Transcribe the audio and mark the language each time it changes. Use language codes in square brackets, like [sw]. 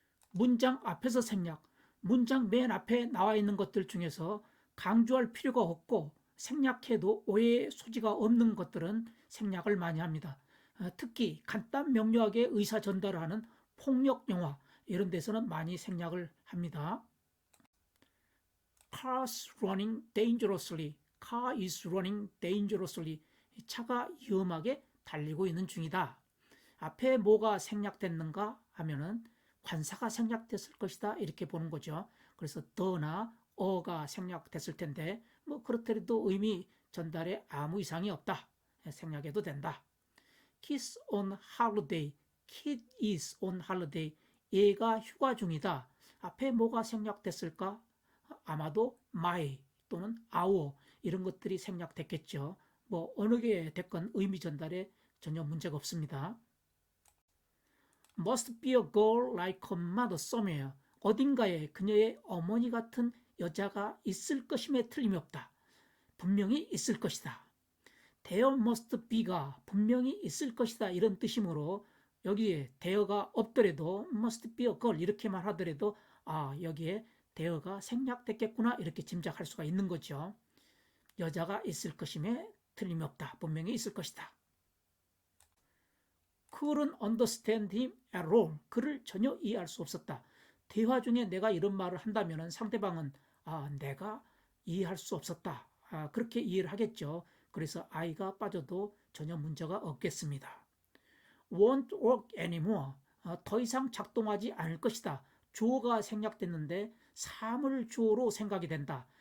[ko] 문장 앞에서 생략, 문장 맨 앞에 나와 있는 것들 중에서 강조할 필요가 없고 생략해도 오해의 소지가 없는 것들은 생략을 많이 합니다. 특히 간단 명료하게 의사 전달하는 폭력 영화 이런 데서는 많이 생략을 합니다. [en] Cars running dangerously. Car is running dangerously. [ko] 차가 위험하게 달리고 있는 중이다. 앞에 뭐가 생략됐는가 하면은 관사가 생략됐을 것이다 이렇게 보는 거죠. 그래서 더나 어가 생략됐을 텐데 뭐 그렇더라도 의미 전달에 아무 이상이 없다. 생략해도 된다. [en] Kids on holiday. Kid is on holiday. [ko] 얘가 휴가 중이다. 앞에 뭐가 생략됐을까? 아마도 my 또는 our 이런 것들이 생략됐겠죠. 뭐 어느 게 됐건 의미 전달에 전혀 문제가 없습니다. [en] Must be a girl like her mother somewhere. [ko] 어딘가에 그녀의 어머니 같은 여자가 있을 것임에 틀림이 없다. 분명히 있을 것이다. [en] There must be [ko] 가 분명히 있을 것이다 이런 뜻이므로 여기에 there가 없더라도 [en] must be a girl [ko] 이렇게만 하더라도 여기에 there가 생략됐겠구나 이렇게 짐작할 수가 있는 거죠. 여자가 있을 것임에 틀림이 없다. 분명히 있을 것이다. [en] Couldn't understand him at all. [ko] 그를 전혀 이해할 수 없었다. 대화 중에 내가 이런 말을 한다면 상대방은 내가 이해할 수 없었다. 그렇게 이해를 하겠죠. 그래서 I가 빠져도 전혀 문제가 없겠습니다. [en] Won't work anymore. [ko] 더 이상 작동하지 않을 것이다. 주어가 생략됐는데 사물 주어로 생각이 된다.